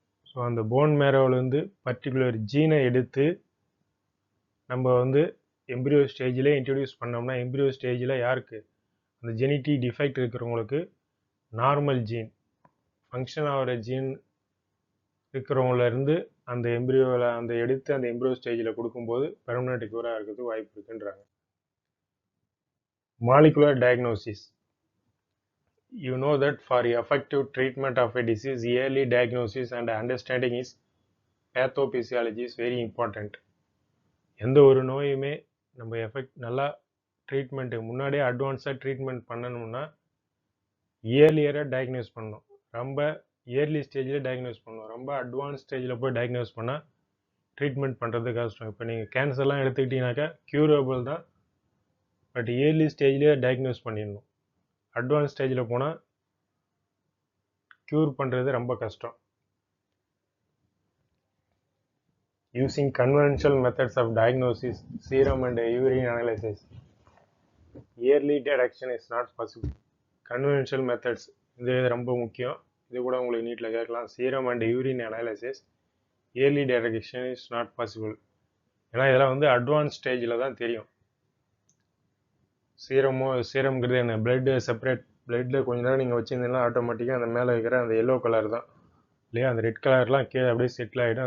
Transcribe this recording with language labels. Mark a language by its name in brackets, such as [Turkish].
[Tamil] So அந்த phone மேரோவிலேருந்து particular ஜீனை எடுத்து நம்ம வந்து எம்ப்ரியோ ஸ்டேஜில் இன்ட்ரடியூஸ் பண்ணோம்னா, எம்ப்ரியோ ஸ்டேஜில் யாருக்கு அந்த ஜெனட்டிக் டிஃபெக்ட் இருக்கிறவங்களுக்கு நார்மல் ஜீன் ஃபங்க்ஷன் ஆகிற ஜீன் இருக்கிறவங்களேருந்து அந்த எம்ப்ரியோவில் அந்த எடுத்து அந்த எம்ப்ரியோ ஸ்டேஜில் கொடுக்கும்போது பெர்மனன்ட் க்யூராக இருக்கிறதுக்கு வாய்ப்பு இருக்குன்றாங்க. [English] Molecular diagnosis. You know that for effective treatment of a disease, early diagnosis and understanding is pathophysiology is very important. [Tamil] எந்த ஒரு நோயுமே நம்ம நல்லா ட்ரீட்மெண்ட்டு முன்னாடியே அட்வான்ஸாக ட்ரீட்மெண்ட் பண்ணணும்னா இயர்லியராக டயக்னோஸ் பண்ணணும். ரொம்ப இயர்லி ஸ்டேஜில் டயக்னோஸ் பண்ணணும். ரொம்ப அட்வான்ஸ் ஸ்டேஜில் போய் டயக்னோஸ் பண்ணால் ட்ரீட்மெண்ட் பண்ணுறது கஷ்டம். இப்போ நீங்கள் கேன்சர்லாம் எடுத்துக்கிட்டீங்கன்னாக்கா க்யூரபிள் தான், பட் இயர்லி ஸ்டேஜ்லேயே டயக்னோஸ் பண்ணிடணும். அட்வான்ஸ் ஸ்டேஜில் போனால் க்யூர் பண்ணுறது ரொம்ப கஷ்டம். [English] Using conventional methods of diagnosis, serum and urine analysis, early detection is not possible. Conventional methods [Tamil] இது ரொம்ப முக்கியம். இது கூட உங்களுக்கு நீட்டில் கேட்கலாம். [English] Serum and urine analysis early detection is not possible. [Tamil] ஏன்னா இதெல்லாம் வந்து அட்வான்ஸ் ஸ்டேஜில் தான் தெரியும். சீரம்ங்கிறது என்ன, பிளட்டு செப்பரேட், பிளட்டில் கொஞ்ச நேரம் நீங்கள் வச்சுருந்தீங்கன்னா ஆட்டோமேட்டிக்காக அந்த மேலே இருக்கிற அந்த எல்லோ கலர் தான் இல்லையா, அந்த ரெட் கலர்லாம் கீழே அப்படியே செட்டில் ஆகிடும்.